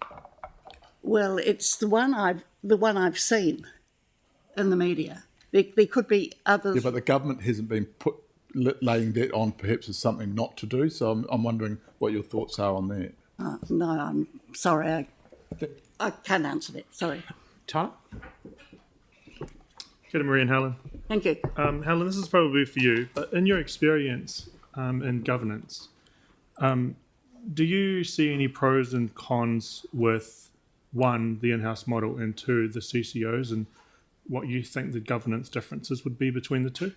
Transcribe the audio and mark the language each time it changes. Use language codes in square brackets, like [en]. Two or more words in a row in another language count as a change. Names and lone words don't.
[en] Well, it's the one I've seen in the media. There could be others. Yeah, but the government hasn't been laying that on perhaps as something not to do, so I'm wondering what your thoughts are on that. No, I'm sorry. I can't answer that. Sorry. Tyler? [mi] Kia ora, [en] Marie and Helen. Thank you. Helen, this is probably for you, but in your experience in governance, do you see any pros and cons with, one, the in-house model, and two, the CCOs, and what you think the governance differences would be between the two?